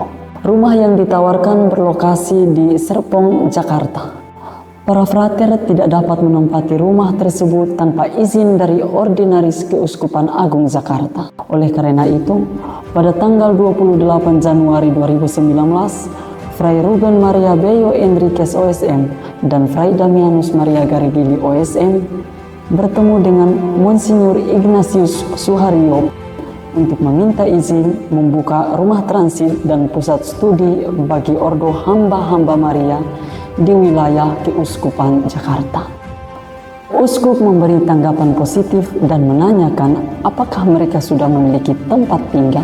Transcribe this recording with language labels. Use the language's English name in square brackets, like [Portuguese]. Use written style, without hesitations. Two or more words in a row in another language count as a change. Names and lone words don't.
[Indonesian] Rumah yang ditawarkan berlokasi di Serpong, Jakarta. Para frater tidak dapat menempati rumah tersebut tanpa izin dari Ordinaris Keuskupan Agung Jakarta. Oleh karena itu, pada tanggal 28 Januari 2019, Fray Ruben Maria Bello Enriquez OSM dan Fray Damianus Maria Garigili OSM bertemu dengan Monsinyur Ignatius Suharyo untuk meminta izin membuka rumah transit dan pusat studi bagi Ordo Hamba-Hamba Maria di wilayah Keuskupan Jakarta. Uskup memberi tanggapan positif dan menanyakan apakah mereka sudah memiliki tempat tinggal.